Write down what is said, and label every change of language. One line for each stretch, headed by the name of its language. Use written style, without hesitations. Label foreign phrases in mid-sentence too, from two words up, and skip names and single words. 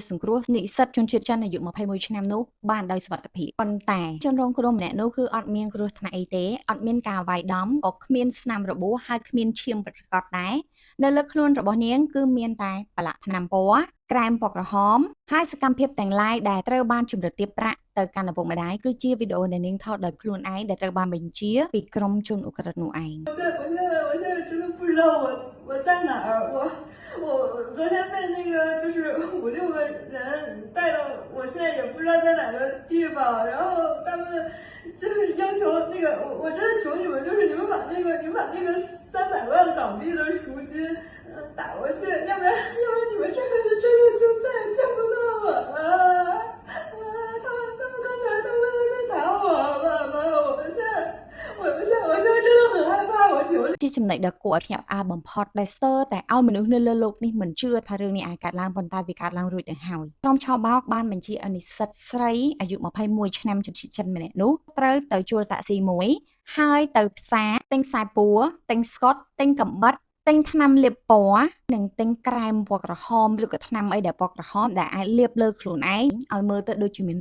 Khmer: សង្គ្រោះនិស្សិតជនជាតិចិនអាយុ21ឆ្នាំនោះបានដោយសុវត្ថិភាពប៉ុន្តែជនរងគ្រោះម្នាក់នោះគឺអត់មានគ្រោះថ្នាក់អីទេអត់មានការវាយដំក៏គ្មានស្នាមរបួសហើយគ្មានឈាមប្រកបដែរនៅលើខ្លួនរបស់នាងគឺមានតែប្រឡាក់ថ្នាំពណ៌ក្រែមពណ៌ក្រហមហើយសកម្មភាពទាំងឡាយដែលត្រូវបានជំរិតទាបប្រាក់ទៅកាន់ឪពុកម្ដាយគឺជាវីដេអូដែលនាងថតដោយខ្លួនឯងដែលត្រូវបានបញ្ជាពីក្រុមជនឧក្រិដ្ឋនោះឯង
Chinese: 我在哪儿？我昨天被那个就是5、6个人带到，我现在也不知道在哪个地方。然后他们就是要求那个，我真的求你们，就是你们把那个300万港币的赎金打过去，要不然你们这个真的就再也见不到我了。他们刚才在打我，妈，我现在真的很害怕，我求你。
Khmer: ជាចំណុចដ៏គួរឲ្យភ្ញាក់ផ្អើលបំផុតដែលស្ទើរតែឲ្យមនុស្សនៅលើโลกនេះមិនជឿថារឿងនេះអាចកើតឡើងប៉ុន្តែវាកើតឡើងរួចទៅហើយក្រុមឆោបោកបានបញ្ជាឲ្យនិស្សិតស្រីអាយុ21ឆ្នាំជនជាតិចិនម្នាក់នោះត្រូវទៅជួលតាក់ស៊ីមួយហើយទៅផ្សារទិ ញខ្សែពួរទិញស្កុតទិញកាំបិតទិញថ្នាំលាបពណ៌និងទិញក្រែមពណ៌ក្រហមឬក៏ថ្នាំអីដែលពណ៌ក្រហមដែលអាចលាបលើខ្លួនឯងឲ្យមើលទៅដូចជាមាន